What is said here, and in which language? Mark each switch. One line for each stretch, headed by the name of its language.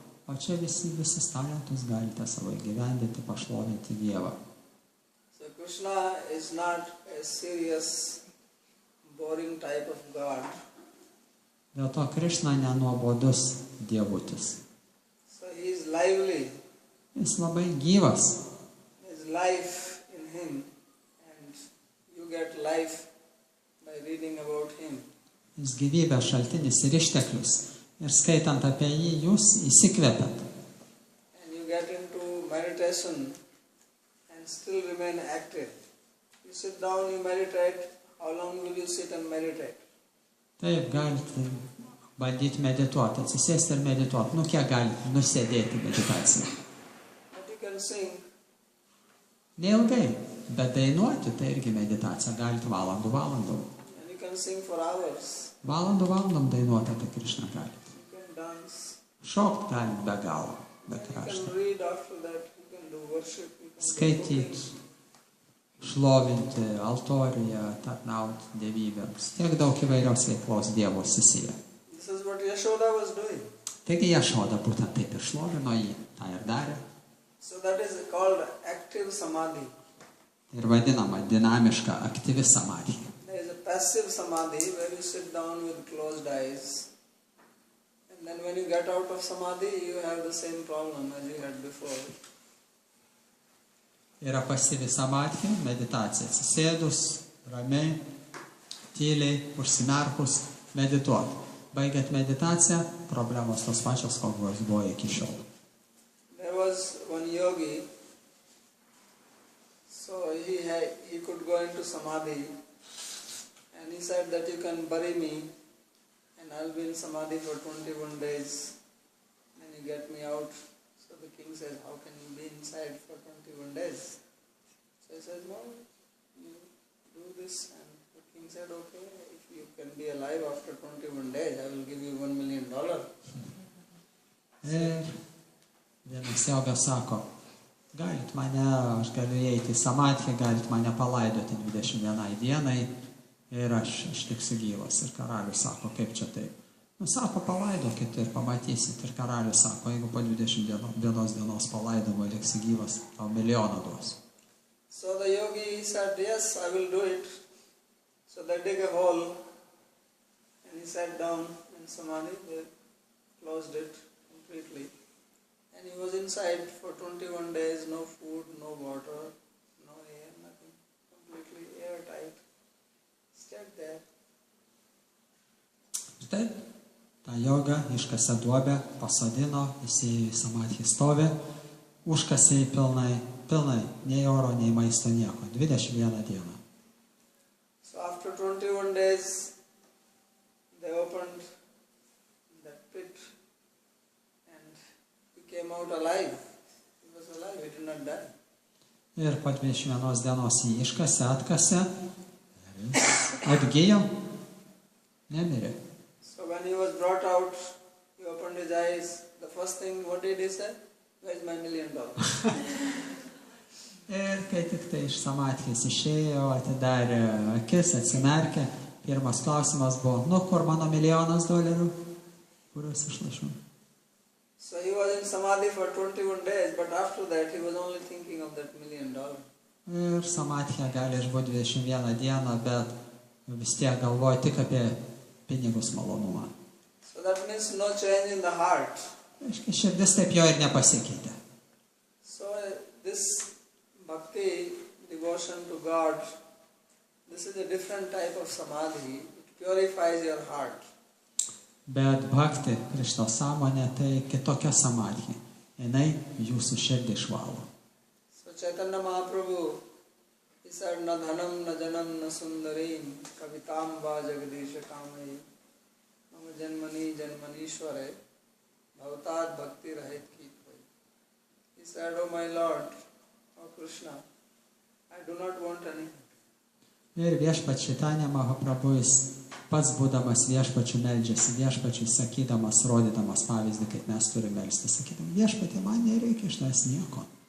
Lithuanian: O čia visus talentus galite savo įgyvendinti, pašlovinti Dievą.
English: So Krishna is not a serious, boring type of God.
Lithuanian: Dėl to Krišna nenuobodus dievutis.
English: So he is lively.
Lithuanian: Jis labai gyvas.
English: There is life in him, and you get life by reading about him.
Lithuanian: Jis gyvybės šaltinis ir išteklius. Ir skaitant apie jį, jūs įsikvepiat.
English: And you get into meditation and still remain active. You sit down, you meditate. How long will you sit and meditate?
Lithuanian: Taip, galite bandyti medituoti, atsisėsti ir medituoti. Nu, kiek galite nusėdėti meditaciją?
English: But you can sing.
Lithuanian: Neilgai, bet dainuoti tai irgi meditacija. Galite valandų.
English: And you can sing for hours.
Lithuanian: Valandom dainuoti apie Krišną galite.
English: You can dance.
Lithuanian: Šokt galite be galo, be
English: You
Lithuanian: krašto.
English: can read after that. You can do worship. You can do
Lithuanian: Skaityti,
English: cooking.
Lithuanian: šlovinti, altoriją, tarnauti dievybėms. Tiek daug įvairios veiklos Dievo susiję.
English: This is what Yashoda was doing.
Lithuanian: Taigi Jašoda būtent taip ir šlovino jį, tą ir darė.
English: So that is called active samadhi.
Lithuanian: Ir vadinama dinamiška, aktyvi samadhi.
English: There is a passive samadhi where you sit down with closed eyes. And then when you get out of samadhi, you have the same problem as you had before.
Lithuanian: Yra pasyvi samadhi, meditacija. Atsisėdus, ramiai, tyliai, užsimerkus, medituoti. Baigiat meditaciją, problemos tos pačios, kokios buvo iki šiol.
English: There was one yogi, so he could go into samadhi, and he said that you can bury me, and I'll be in samadhi for 21 days, and you get me out. So the king says, how can you be inside for 21 days? So he says, no, you do this, and the king said, okay, if you can be alive after 21 days, I will give you $1 million.
Lithuanian: Ir vienas jogas sako, galit mane, aš galiu įeiti į samadhį, galit mane palaidoti 21 dienai ir aš tiksiu gyvas. Ir karalius sako, kaip čia taip? Nu, sako, palaidokit ir pamatysit. Ir karalius sako, jeigu po 21 dienos palaidoma liksi gyvas, tau milijoną duos.
English: So the yogi said, yes, I will do it. So they dig a hole, and he sat down in samadhi. They closed it completely. And he was inside for 21 days, no food, no water, no air, nothing. Completely airtight. Stayed there.
Lithuanian: Taip, tą jogą iškasė duobę, pasodino, įsėjo į samadhį stovę, užkasė į pilnai, nei oro, nei maisto, nieko. 21 dieną.
English: 21 days they opened that pit and he came out alive. He was alive, he did not die.
Lithuanian: Ir po 21 dienos jį iškasė, atkasė, ir jis atgijo, nemirė.
English: So when he was brought out, he opened his eyes. The first thing, what did he say? Where is my $1 million?
Lithuanian: Ir kai tik tai iš samatkės išėjo, atidarė akis, atsimerkė, pirmas klausimas buvo, nu kur mano $1,000,000, kuriuos išlašiau.
English: So he was in Samadhi for 21 days, but after that he was only thinking of that $1 million.
Lithuanian: Ir samatkė gali išbūti 21 dieną, bet vis tiek galvoja tik apie pinigus malonumą.
English: So that means no change in the heart.
Lithuanian: Aiškiai, širdis taip jo ir nepasikeitė.
English: So this bhakti, devotion to God, this is a different type of samadhi. It purifies your heart.
Lithuanian: Bet bhakti, Krišnos sąmonė, tai kitokia samadhi. Jinai jūsų širdį išvalo.
English: So Chaitanya Mahaprabhu, he said,
Sanskrit: na dhanam, na janam, na sundarim, kavitam va jagadisha kamai, mama janmani janmanishware, bhavatat bhakti rahit kitvai.
English: He said, oh my Lord, oh Krishna, I do not want anything.
Lithuanian: Ir viešpats Čaitanija Mahaprabhu, jis pats būdamas viešpačiu meldžiasi, viešpačiu sakydamas, rodydamas pavyzdį, kaip mes turime melstis, sakydamas, viešpatė, man nereikia iš tavęs nieko.